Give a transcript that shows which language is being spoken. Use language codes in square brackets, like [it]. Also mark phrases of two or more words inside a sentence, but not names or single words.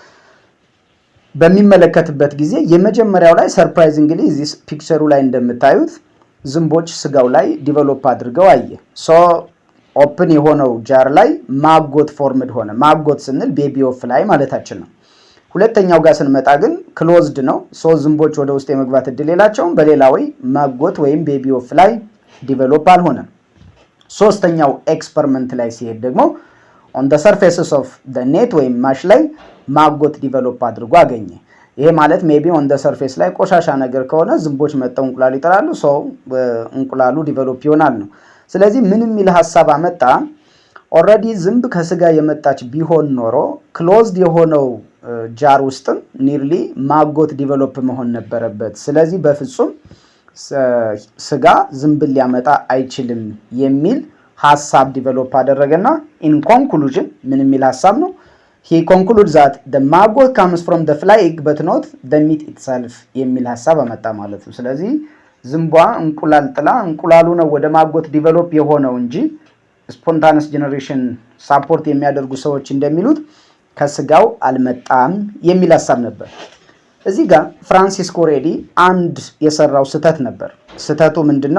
[am] በሚመለከትበት ጊዜ የመጀመሪያው ላይ ሰርፕራይዚንግሊ እዚህ ፒክቸሩ ላይ እንደምታዩት ዝንቦች ስጋው ላይ ዲቨሎፕ አድርገው አየ። [en] so open [am] የሆነው ጃር ላይ [en] maggot formed [am] ሆነ። ማጎት ስንል [en] baby of fly [am] ማለታችን ነው። ሁለተኛው ጋር ስንመጣ ግን ክሎዝድ ነው። ሶ ዝንቦች ወደ ውስጥ የመግባት እድል የላቸውም። በሌላ ወይ ማጎት ወይም ቤቢ ኦፍ ፍላይ ዲቨሎፕ አልሆነም። ሶስተኛው ኤክስፐሪመንት ላይ ሲሄድ ደግሞ [en] on the surfaces of the net [am] ወይም ማሽ ላይ [en] maggot develop [am] አድርጎ አገኘ። ይሄ ማለት [en] maybe on the surface [am] ላይ ቆሻሻ ነገር ከሆነ ዝንቦች መጠው እንቁላል ይጥላሉ። ሶ እንቁላሉ ዲቨሎፕ ይሆናል ነው። ስለዚህ ምን የሚል ሐሳብ አመጣ? ኦልሬዲ ዝንብ ከስጋ የመጣች ቢሆን ኖሮ ክሎዝድ የሆነው ጃር ውስጥም [en] nearly maggot develop [am] መሆን ነበረበት። ስለዚህ በፍጹም ስጋ ዝንብን ሊያመጣ አይችልም የሚል ሐሳብ ዲቨሎፕ አደረገና [en] in conclusion [am] ምን የሚል ሐሳብ ነው? [en] he concludes that the maggot comes from the fly egg but not the meat itself [am] የሚል ሐሳብ አመጣ ማለት ነው። ስለዚህ ዝንቧ እንቁላል ጥላ እንቁላሉ ነው ወደ [en] maggot develop [am] የሆነው እንጂ [en] spontaneous generation support [am] የሚያደርጉ ሰዎች እንደሚሉት ከስጋው አልመጣም የሚል ሐሳብ ነበር። እዚህ ጋር ፍራንሲስኮ ሬዲ አንድ የሰራው ስህተት ነበር። ስህተቱ ምንድነው?